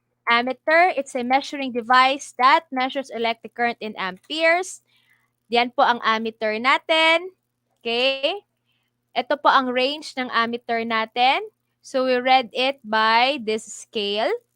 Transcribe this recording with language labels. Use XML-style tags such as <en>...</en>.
<en>Ammeter, it's a measuring device that measures electric current in amperes.</en> <tl>Diyan po ang ammeter natin. Okay? Ito po ang range ng ammeter natin.</tl> <en>So, we read it by this scale.</en>